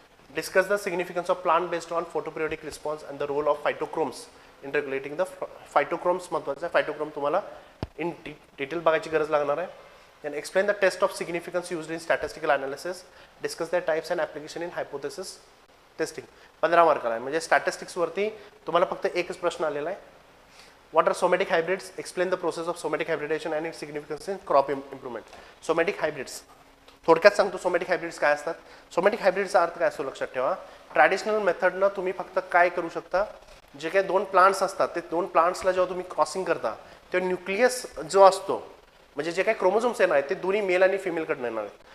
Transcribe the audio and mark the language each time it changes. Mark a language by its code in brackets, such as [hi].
[en] Discuss the significance of plant based on photoperiodic response and the role of phytochromes in regulating the phytochromes. [mr] महत्त्वाचं आहे. फायटोक्रोम तुम्हाला in detail बघायची गरज लागणार आहे. [en] Then explain the test of significance used in statistical analysis. Discuss the types and application in hypothesis testing. [mr] 15 मार्काला आहे. म्हणजे स्टॅटिस्टिक्सवरती तुम्हाला फक्त एकच प्रश्न आलेला आहे. [en] What are somatic hybrids? Explain the process of somatic hybridization and its significance in crop improvement. Somatic hybrids. [mr] थोडक्यात सांगतो सोमॅटिक हायब्रिड्स काय असतात. सोमॅटिक हायब्रिडचा अर्थ काय असतो लक्षात ठेवा. ट्रॅडिशनल मेथडनं तुम्ही फक्त काय करू शकता, जे काही 2 प्लांट्स असतात ते 2 प्लांट्सला जेव्हा तुम्ही क्रॉसिंग करता तेव्हा न्यूक्लियस जो असतो म्हणजे जे काही क्रोमोझोम्स येणार आहेत ते दोन्ही मेल आणि फिमेलकडनं येणार आहेत.